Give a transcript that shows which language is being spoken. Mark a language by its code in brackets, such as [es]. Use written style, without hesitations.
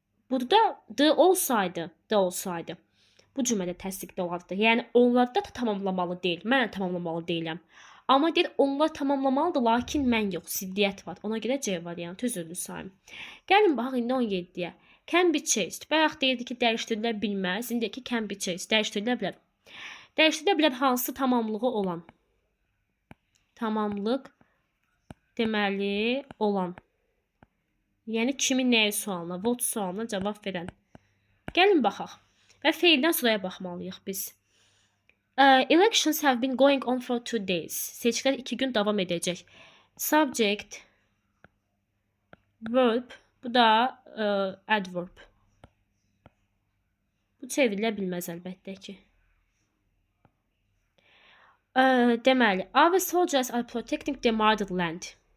[az] Burada the olsaydı, bu cümlədə təsdiqdə olardı. Yəni, onlar da tamamlamalı deyil. Mən tamamlamalı deyiləm. Amma deyir, onlar tamamlamalıdır, lakin mən yox, ziddiyyət var. Ona görə C variantı üzüldü sayım. Gəlin, baxaq, indi 17-yə. [en] Can be changed. [az] Bayaq deyirdi ki, dəyişdirilə bilməz. İndi ki, [en] can be changed. [az] Dəyişdirilə bilər. Dəyişdirilə bilər hansı tamamlığı olan? Tamamlıq, deməli, olan. Yəni, kimin nəyi sualına, what sualına cavab verən. Gəlin, baxaq. Və feildən sonraya baxmalıyıq biz. [en] Elections have been going on for 2 days. [az] Seçkilər 2 gün davam edəcək. Subject, verb, bu da adverb. Bu çevrilə bilməz əlbəttə ki. Deməli, [en] our soldiers are protecting the motherland.